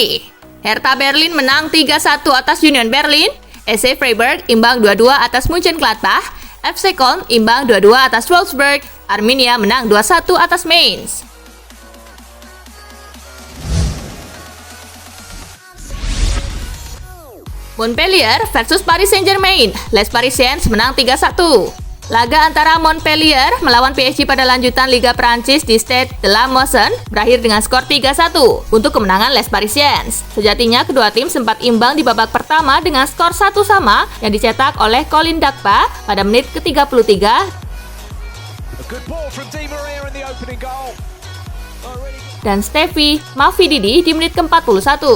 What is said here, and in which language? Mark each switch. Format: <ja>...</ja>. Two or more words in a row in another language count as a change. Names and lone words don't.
<id>Hertha Berlin menang 3-1 atas Union Berlin, SC Freiburg imbang 2-2 atas Mönchengladbach, FC Köln imbang 2-2 atas Wolfsburg, Arminia menang 2-1 atas Mainz. Montpellier versus Paris Saint-Germain. Les Parisiens menang 3-1. Laga antara Montpellier melawan PSG pada lanjutan Liga Prancis di Stade de la Mosson berakhir dengan skor 3-1 untuk kemenangan Les Parisiens. Sejatinya kedua tim sempat imbang di babak pertama dengan skor 1-1 yang dicetak oleh Colin Dagba pada menit ke-33 dan Steffi Mavidi di menit ke-41.</id>